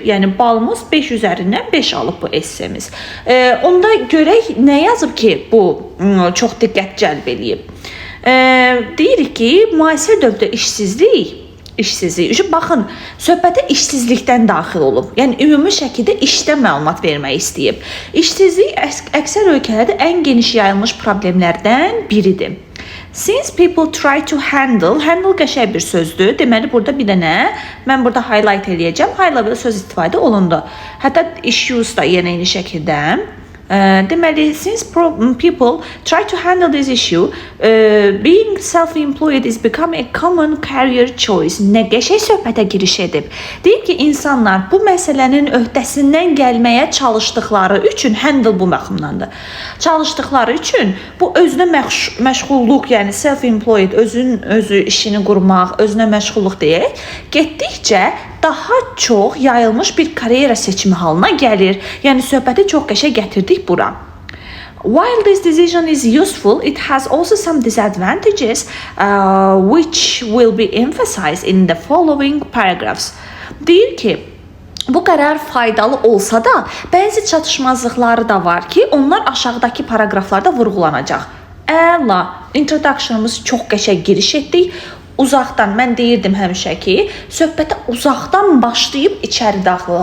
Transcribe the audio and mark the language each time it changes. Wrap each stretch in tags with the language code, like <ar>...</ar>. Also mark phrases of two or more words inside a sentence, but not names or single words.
<az>Yəni, balımız 5 üzərindən 5 alıb bu essemiz. Onda görək nə yazıb ki, bu çox diqqət cəlb eləyib. Deyirik ki, müasir dövrdə işsizlik. Baxın, söhbətə işsizlikdən daxil olub. Yəni, ümumi şəkildə işdən məlumat vermək istəyib. İşsizlik əksər ölkələrdə ən geniş yayılmış problemlərdən biridir.</az> <en>Since people try to handle</en> <az>qəşəng bir sözdür. Deməli, burada bir dənə, mən burada highlight eləyəcəm. Highlight söz istifadə olundu. Hətta issues da yenə eyni şəkildə. Deməli,</az> <en>since people try to handle this issue, being self-employed is becoming a common career choice.</en> <az>Nə qəşəng söhbətə giriş edib. Deyib ki, insanlar bu məsələnin öhdəsindən gəlməyə çalışdıqları üçün, handle bu məxumdandır. Çalışdıqları üçün bu özünə məşğulluq, yəni self-employed, özü işini qurmaq, özünə məşğulluq deyək, getdikcə daha çox yayılmış bir karyera seçimi halına gəlir. Yəni söhbəti çox qəşəng gətirdik bura.</az> <en>While this decision is useful, it has also some disadvantages which will be emphasized in the following paragraphs.</en> <az>Deyir ki, bu qərar faydalı olsa da, bəzi çatışmazlıqları da var ki, onlar aşağıdakı paragraflarda vurğulanacaq. Əla, introduction'ımız çox qəşəng giriş etdik. Uzaqdan, mən deyirdim həmişə ki, söhbətə uzaqdan başlayıb içəri daxilıq.</az>